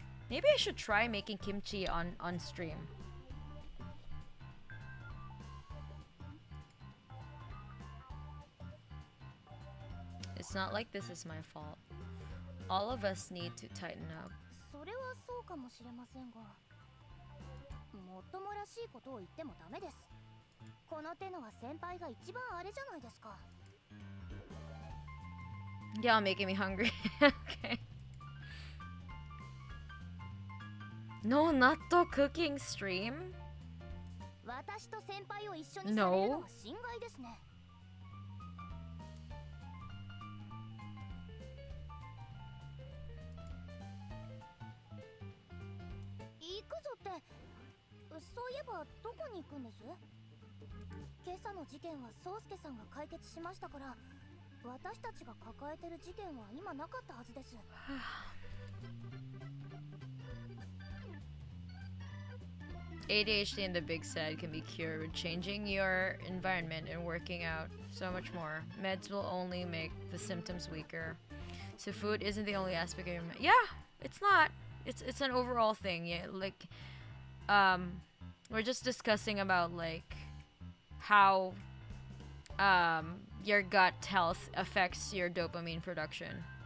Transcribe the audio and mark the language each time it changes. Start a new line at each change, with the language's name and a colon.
English: Maybe I should try making kimchi on stream. It's not like this is my fault. All of us need to tighten up.
Japanese: それはそうかもしれませんが、もっともらしいことを言ってもダメです。この手のは先輩が一番あれじゃないですか。
English: Y'all making me hungry. Okay. No natto cooking stream?
Japanese: 私と先輩を一緒にされるのは心外ですね。行くぞって、そういえばどこに行くんです？今朝の事件は宗介さんが解決しましたから、私たちが抱えてる事件は今なかったはずです。
English: ADHD and the big sad can be cured with changing your environment and working out. So much more. Meds will only make the symptoms weaker. So food isn't the only aspect of your yeah, it's not. It's an overall thing. Yeah, like we're just discussing about like how your gut health affects your dopamine production.